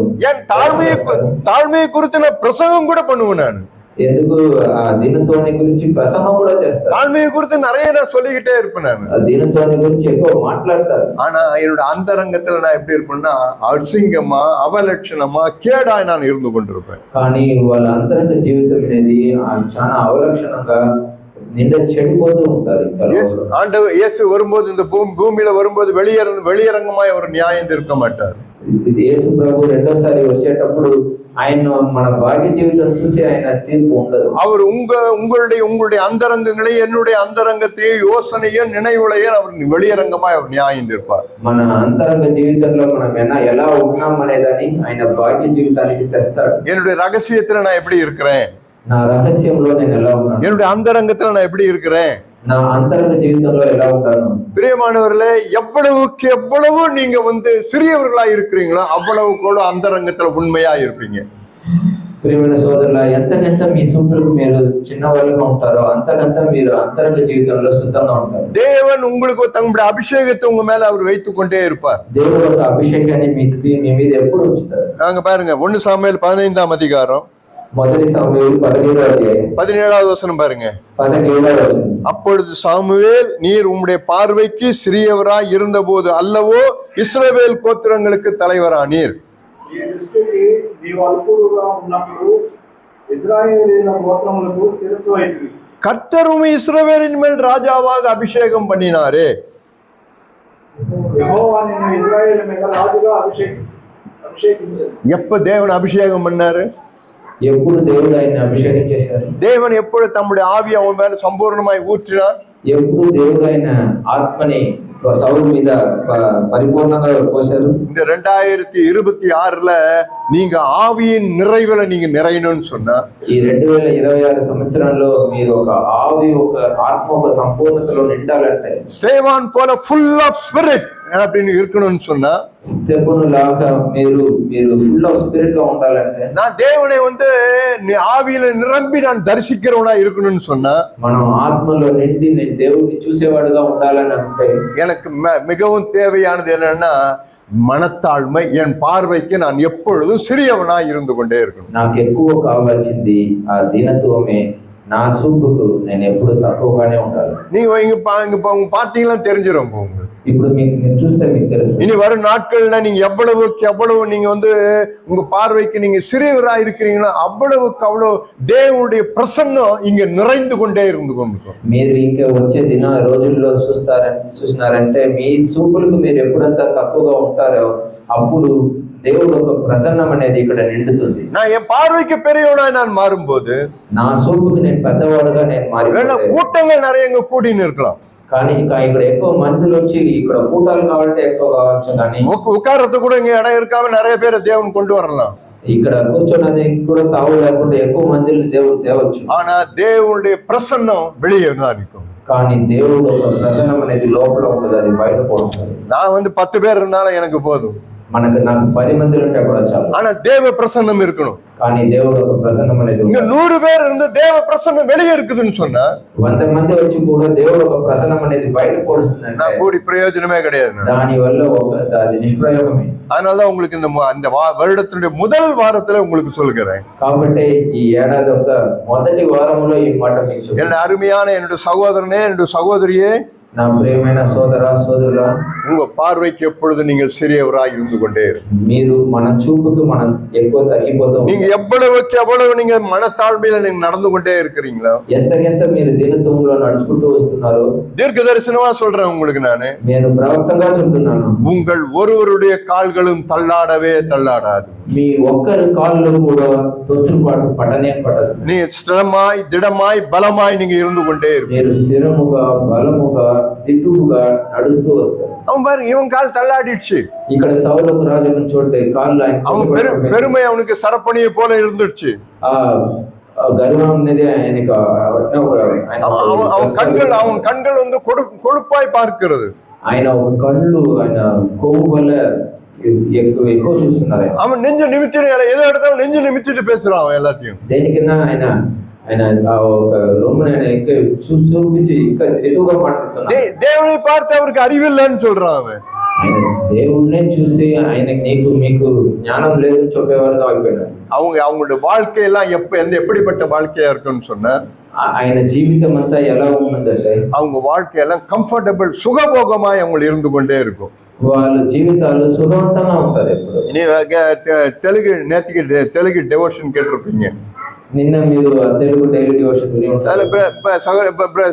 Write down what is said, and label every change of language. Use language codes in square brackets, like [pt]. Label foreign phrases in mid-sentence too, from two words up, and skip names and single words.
[ta] என் தாழ்மையை குறித்து நான் பிரசங்கம் கூட பண்ணுவேன். நான் [te] ఎందుకు ఆ దీనత్వాన్ని గురించి ప్రసంగం కూడా చేస్తారు. [ta] தாழ்மையை குறித்து நிறைய நான் சொல்லிக்கிட்டே இருப்பேன். நான் [te] ఆ దీనత్వాన్ని గురించి ఎక్కువ మాట్లాడతారు. [ta] ஆனா என்னோட அந்தரங்கத்துல நான் எப்படி இருப்பேன்னா அசிங்கமா அவலட்சணமா கேடாய் நான் இருந்து கொண்டிருப்பேன். [te] కానీ వాళ్ళ అంతరంగ జీవితం అనేది చాలా అవలక్షణంగా నిండా చెడిపోతూ ఉంటారు. [ta] ஆண்டவர் இயேசு வரும்போது இந்த பூமியில வரும்போது வெளியரங்கமாய் அவர் நியாயம் தீர்க்க மாட்டார். [te] యేసు ప్రభు రెండోసారి వచ్చేటప్పుడు ఆయన మన భాగ్య జీవితం చూసి ఆయన తీర్పు ఉండదు. [ta] அவர் உங்களுடைய அந்தரங்கங்களை என்னுடைய அந்தரங்கத்தையும் யோசனையும் நினைவுலையும் அவர் வெளியரங்கமாய் அவர் நியாயம் தீர்ப்பார். [te] మన అంతరంగ జీవితంలో మనం ఎలా ఉన్నాం అనేదాన్ని ఆయన భాగ్య జీవితానికి తెస్తాడు. [ta] என்னுடைய ரகசியத்துல நான் எப்படி இருக்கிறேன், [te] నా రహస్యంలో నేను ఎలా ఉన్నాను, [ta] என்னுடைய அந்தரங்கத்துல நான் எப்படி இருக்கிறேன், [te] నా అంతరంగ జీవితంలో ఎలా ఉంటాను. [ta] பிரியமானவர்களே, எவ்வளவுக்கு எவ்வளவு நீங்க சிறியவர்களா இருக்கிறீங்களோ அவ்வளவு கூட அந்தரங்கத்துல உண்மையா இருப்பீங்க. [te] ప్రియమైన సోదరుల, ఎంతకంత మీ సూపులకు మీరు చిన్నవాళ్ళుగా ఉంటారో అంతకంత మీరు అంతరంగ జీవితంలో శుద్ధంగా ఉంటారు. [ta] தேவன் உங்களுக்கு தங்களுடைய அபிஷேகத்தை உங்க மேல அவர் வைத்துக் கொண்டே இருப்பார். [te] దేవుడు ఒక అభిషేకాన్ని మీ మీద ఎప్పుడు ఉంచుతారు. [ta] நாங்க பாருங்க 1 சாமுவேல் 15ஆம் அதிகாரம் [te] మొదటి సామువేలు 17వ అధ్యాయం [ta] 17வது வசனம் பாருங்க. [te] 17వ వచనం. [ta] அப்பொழுது சாமுவேல், நீர் உம்முடைய பார்வைக்கு சிறியவராய் இருந்தபோது அல்லவோ இஸ்ரவேல் கோத்திரங்களுக்கு தலைவரானீர். [te] ఈ దృష్టికి నీవు అల్పుడుగా ఉన్నప్పుడు ఇశ్రాయేలీయుల గోత్రములకు శిరస్సు అయితివి. [ta] கர்த்தரும் இஸ்ரவேலின் மேல் ராஜாவாக அபிஷேகம் பண்ணினாரே. [te] యెహోవా నిన్ను ఇశ్రాయేలు మీద రాజుగా అభిషేకించాడు. [ta] எப்ப தேவன் அபிஷேகம் பண்ணாரு? [te] ఎప్పుడు దేవుడు ఆయన అభిషేకం చేశారు? [ta] தேவன் எப்பொழுது தம்முடைய ஆவியை அவன் மேல சம்பூர்ணமாய் ஊற்றினார்? [te] ఎప్పుడు దేవుడు ఆయన ఆత్మని సౌలు మీద పరిపూర్ణంగా పోశారు? [ta] இந்த 2026ல நீங்க ஆவியின் நிறைவுல நீங்க நிறையணும்னு சொன்னா, [te] ఈ 2026 సంవత్సరంలో మీరు ఒక ఆత్మ ఒక సంపూర్ణతలో నిండాలంటే, [ta] ஸ்தேவான் போல [en] full of spirit [ta] அப்படின்னு இருக்கணும்னு சொன்னா, [te] ஸ்தேவாను లాగా మీరు [en] full of spirit [te] గా ఉండాలంటే, [ta] நான் தேவனை ஆவியில நிரம்பி நான் தரிசிக்கிறவனா இருக்கணும்னு சொன்னா, [te] మనం ఆత్మలో నిండి నేను దేవుడిని చూసేవాడుగా ఉండాలని అంటే, [ta] எனக்கு மிகவும் தேவையானது என்னன்னா மனத்தாழ்மை. என் பார்வைக்கு நான் எப்பொழுதும் சிறியவனா இருந்து கொண்டே இருக்கணும். [te] నాకు ఎక్కువ కావాల్సింది ఆ దీనత్వమే. నా సూపుకు నేను ఎప్పుడు తక్కువగానే ఉండాలి. [ta] நீங்க இங்க பார்த்தீங்கன்னா தெரிஞ்சிடும் உங்களுக்கு. [te] ఇప్పుడు మీరు చూస్తే మీకు తెలుస్తుంది. [ta] இனி வரும் நாட்கள்ல நீங்க எவ்வளவுக்கு எவ்வளவு நீங்க உங்க பார்வைக்கு நீங்க சிறியவரா இருக்கிறீங்களோ அவ்வளவுக்கு அவ்வளவு தேவனுடைய பிரசன்னம் இங்க நிறைந்து கொண்டே இருந்து கொண்டிருக்கும். [te] మీరు ఇంకా వచ్చే రోజుల్లో చూస్తున్నారంటే మీ సూపులకు మీరు ఎప్పుడంతా తక్కువగా ఉంటారో అప్పుడు దేవుడు ఒక ప్రసన్నం అనేది ఇక్కడ నిండుతుంది. [ta] நான் என் பார்வைக்கு பெரியவனா நான் மாறும்போது [te] నా సూపుకు నేను పెద్దవాడుగా నేను మారిపోతే, [ta] கூட்டங்கள் நிறைய இங்க கூட்டின்னு இருக்கலாம், [te] కానీ ఇక్కడ ఎక్కువ మందులు వచ్చి ఇక్కడ కూటాలు కావాలంటే ఎక్కువ కావచ్చు, కానీ [ta] உட்கார்றது கூட இங்க இடம் இருக்காம நிறைய பேரை தேவன் கொண்டு வரலாம். [te] ఇక్కడ కూర్చోన్నది కూడా తావు లేకుండా ఎక్కువ మందిని దేవుడు తేవచ్చు. [ta] ஆனா தேவனுடைய பிரசன்னம் வெளியே தான் இருக்கும். [te] కానీ దేవుడు ఒక ప్రసన్నం అనేది లోపల ఉండదు, అది బయట పోతుంది. [ta] நான் 10 பேர் இருந்தாலும் எனக்கு போதும், [te] నాకు 10 మంది ఉంటే కూడా చాలు. [ta] ஆனா தேவ பிரசன்னம் இருக்கணும். [te] కానీ దేవుడు ఒక ప్రసన్నం అనేది [ta] இங்க 100 பேர் இருந்து தேவ பிரசன்னம் வெளியே இருக்குதுன்னு சொன்னா, [te] 100 మంది వచ్చి కూడా దేవుడు ఒక ప్రసన్నం అనేది బయట పోడుస్తుందంటే [ta] நான் கூடி பிரயோஜனமே கிடையாது. [te] దాని వల్ల అది నిష్ప్రయోగమే. [ta] அதனாலதான் உங்களுக்கு இந்த வருடத்தினுடைய முதல் வாரத்துல உங்களுக்கு சொல்கிறேன். [te] కాబట్టి ఈ ఏడాది ఒక మొదటి వారంలో ఈ మాట మీకు [ta] என்னுடைய அருமையான என்னுடைய சகோதரனே, என்னுடைய சகோதரியே, [te] నా ప్రియమైన సోదరుల, [ta] உங்க பார்வைக்கு எப்பொழுது நீங்கள் சிறியவராய் இருந்து கொண்டே [te] మీరు మన చూపుకు మనం ఎక్కువ తగ్గిపోతాం. [ta] நீங்க எவ்வளவுக்கு எவ்வளவு நீங்க மனத்தாழ்மையில நீங்க நடந்து கொண்டே இருக்கிறீங்களோ, [te] ఎంతకెంత మీరు దీనత్వంలో నడుచుకుంటూ వస్తున్నారు. [ta] தீர்க்க தரிசனமா சொல்றேன் உங்களுக்கு [te] నేను ప్రవక్తంగా చెప్తున్నాను, [ta] உங்கள் ஒருவருடைய கால்களும் தள்ளாடவே தள்ளாடாது. [te] మీ ఒక్కరి కాళ్ళు కూడా తొచ్చుపాటు పట్టనే పట్టదు. [ta] நீ ஸ்திரமாய் திடமாய் பலமாய் நீங்க இருந்து கொண்டே [te] మీరు స్థిరముగా బలముగా దిట్టుగా నడుస్తూ వస్తారు. [ta] அவன் பாருங்க, இவன் கால் தள்ளாடிடுச்சு. [te] ఇక్కడ సౌలకు రాజును చూడండి, కాళ్ళు [ta] அவன் பெருமை அவனுக்கு சரப்பணியை போல இருந்துடுச்சு. [te] ఆ గర్వం అనేది ఆయనకు [ta] அவன் கண்கள் கொழுப்பாய் பார்க்கிறது. [te] ఆయన ఒక కళ్ళు ఆయన కొవ్వు వల్ల ఎక్కువ చూస్తున్నారు ఆయన. [ta] அவன் நெஞ்சு நிமித்திட்டு எதை எடுத்தாலும் நெஞ்சு நிமித்திட்டு பேசுறான் அவன் எல்லாத்தையும். [te] దేనికన్నా ఆయన ఆయన ఆ ఒక రొమ్ముని ఆయన చూపించి ఇంకా ఎక్కువగా మాట్లాడుతున్నారు. [ta] தேவனை பார்த்து அவருக்கு அறிவில்லைன்னு சொல்றான் அவன். [te] ఆయన దేవుడినే చూసి ఆయనకి నీకు మీకు ஞானம் లేదని చెప్పేవారుగా అయిపోయినారు. [ta] அவங்களுடைய வாழ்க்கையெல்லாம் எப்படிப்பட்ட வாழ்க்கையா இருக்குன்னு சொன்ன [te] ఆయన జీవితం అంతా ఎలా ఉన్నదంటే [ta] அவங்க வாழ்க்கையெல்லாம் கம்ஃபர்டபிள் சுகபோகமாய் அவங்க இருந்து கொண்டே இருக்கும். [te] వాళ్ళ జీవితాలు సుఖవంతంగా ఉంటారు ఎప్పుడు. [ta] நீ நேற்றுக்கு தெலுங்கு டெவோஷன் கேட்டிருப்பீங்க. [te] నిన్న మీరు తెలుగు [en] daily devotion [te] విని ఉంటారు.